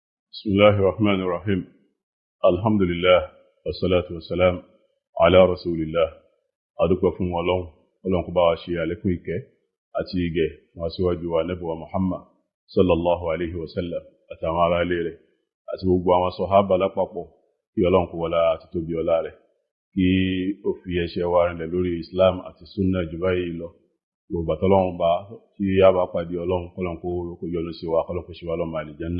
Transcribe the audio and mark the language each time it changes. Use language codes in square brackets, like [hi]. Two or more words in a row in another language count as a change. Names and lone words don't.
[ar] بسم الله الرحمن الرحيم الحمد لله والصلاة والسلام على رسول الله [yo] adúpẹ́ fún Ọlọ́run kó bá wa ṣe àlékún ìkẹ́ àti ìgẹ̀ wá síwájú wa Ànábì wa Muhammad [ar] صلى الله عليه وسلم [yo] àtàwọn ará ilé rẹ̀ àti gbogbo àwọn sàhábà lápapọ̀ kí Ọlọ́run kó wọlá àti tóbi ọlá rẹ̀ kí ó fi ẹsẹ̀ wa rinlẹ̀ lórí Islam àti sunna jù báyìí lọ gbogbo àtọ́lọ́run bá tí a bá pàdé Ọlọ́run kó yọ́nú sí wa kọ́lọ́run kó ṣe wá lọ́mọ àlìjánnà.